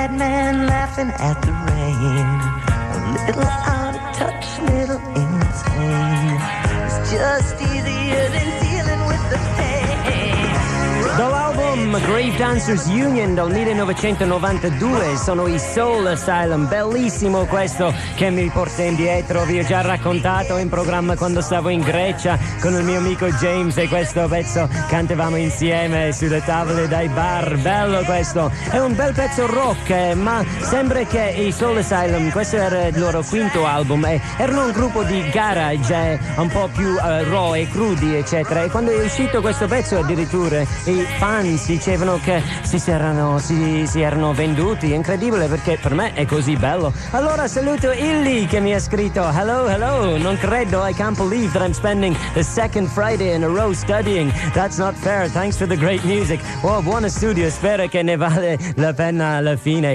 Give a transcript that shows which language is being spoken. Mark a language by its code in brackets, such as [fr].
[en] At the rain, a little out of touch, little insane. It's just easier than dealing with the pain. [it] Dall'album Grave Dancers Union dal 1992 sono i Soul Asylum. Bellissimo questo che mi porta indietro. Vi ho già raccontato in programma quando stavo in Grecia con il mio amico James e questo pezzo cantavamo insieme sulle tavole dai bar. Bello questo, è un bel pezzo rock, ma sembra che i Soul Asylum, questo era il loro quinto album, erano un gruppo di garage un po' più raw e crudi eccetera, e quando è uscito questo pezzo addirittura i fans dicevano che si erano venduti. Incredibile, perché per me è così bello. Allora saluto Illy che mi ha scritto: [en] hello hello, [it] non credo, [en] I can't believe that I'm spending the second Friday in a row studying, that's not fair, thanks for the great music. [it] Oh, buono studio, spero che ne vale la pena alla fine.